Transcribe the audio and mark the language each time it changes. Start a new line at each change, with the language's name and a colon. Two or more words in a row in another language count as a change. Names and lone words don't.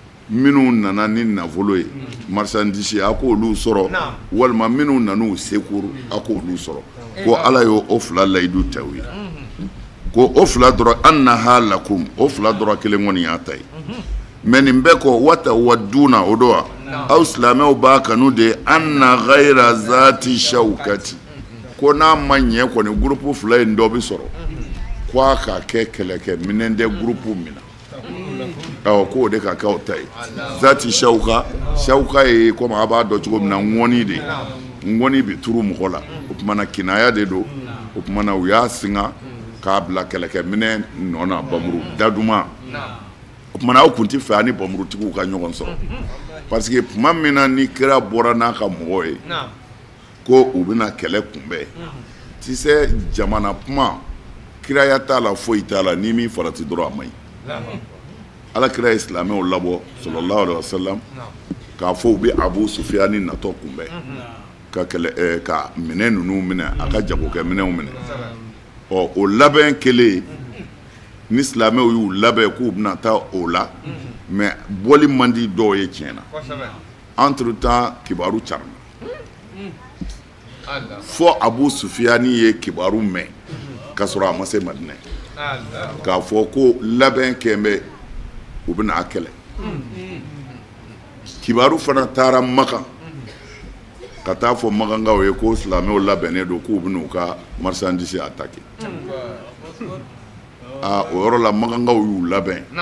Bambara: minnu nana ni nafolo ye marchandise a k'olu sɔrɔ walima minnu nan'u sekuru a k'olu sɔrɔ ko ala y'o fila layidu ta u ye ko o fila dɔrɔn
Arabic: أنها لكم
Bambara: o fila dɔrɔn kelen kɔni y'a ta ye mais nin bɛɛ kɔ watawadduna o don wa aw silamɛw b'a kanu de
Arabic: أن غير ذات الشوكة
Bambara: ko n'a ma ɲɛ kɔni groupe fila in dɔ bi sɔrɔ k'a ka kɛ kɛlɛkɛ minɛn tɛ groupe min na k'o de ka kɛ aw ta ye
Arabic: ذات الشوكة
Bambara: ye komi a b'a dɔn cogo min na ŋɔni de ŋɔni bi turu mɔgɔ la o tumana kinaya de don o tumana u y'a singa k'a bila kɛlɛkɛ minɛn nɔ na bamuru daduma o tumana aw kun tɛ fɛ a ni bamurutigiw ka ɲɔgɔn sɔrɔ parce que tuma min na ni kira bɔra n'a ka mɔgɔ ye ko u bɛna kɛlɛ kunbɛn
French: tu sais
Bambara: jamana kuma kiraya t'a la foyi t'a la ni min farati dɔrɔn a man ɲi ala kira ye silamɛw labɔ
Arabic: صلى الله عليه وسلم
Bambara: k'a fɔ u bɛ Abu Sufiyani natɔ kunbɛn ka kɛlɛ ka minɛn ninnu minɛ a ka jagokɛ minɛnw minɛ o labɛn kelen ni silamɛw y'u labɛn k'u bɛna taa o la mais bɔli man di dɔw ye tiɲɛna
French: entre temps
Bambara: kibaru carana fɔ Abu Sufiyani ye kibaru mɛn k'a sɔrɔ a ma se Madinɛ k'a fɔ ko labɛn kɛ bɛ u bɛna a kɛlɛ kibaru fana taara Maka ka taa fɔ Makankaw ye ko silamɛw labɛnnen don k'u bɛna u ka marchandise attaquer o yɔrɔ la Makankaw y'u labɛn